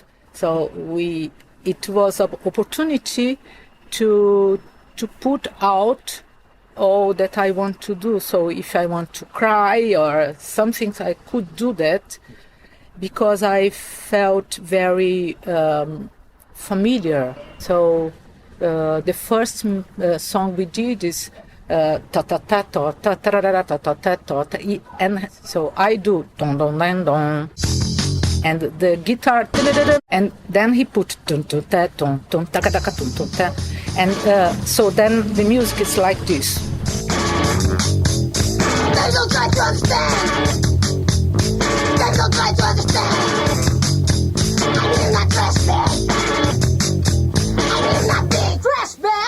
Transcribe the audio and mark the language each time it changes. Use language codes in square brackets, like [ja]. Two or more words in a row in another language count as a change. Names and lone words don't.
[en] So it was an opportunity to put out all that I want to do. So if I want to cry or something, I could do that because I felt very familiar. So the first song we did is ta ta ta ta ta ta ta ta ta ta, and so I do don don don don, and the guitar, and then he put dun dun ta dun dun ta ta ta dun dun ta, and so then the music is like this. They don't try to understand. They don't try to understand. I will not trespass. I will not be trespassed.